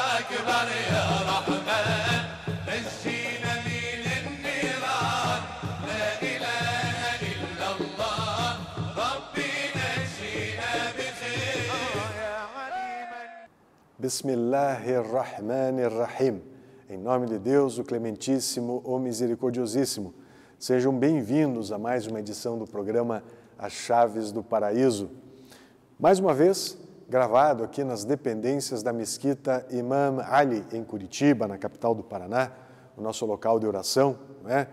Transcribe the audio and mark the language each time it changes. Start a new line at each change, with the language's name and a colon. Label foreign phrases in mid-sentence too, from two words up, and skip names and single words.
Arabic: أكبر يا رحمن نجينا من النيران لا إله إلا الله ربي نجينا بخير يا عليما. Bismillahirrahmanirrahim.
Portuguese: Em nome de Deus, o Clementíssimo, o Misericordiosíssimo. Sejam bem-vindos a mais uma edição do programa As Chaves do Paraíso. Mais uma vez, gravado aqui nas dependências da Mesquita Imam Ali, em Curitiba, na capital do Paraná, o nosso local de oração, não é?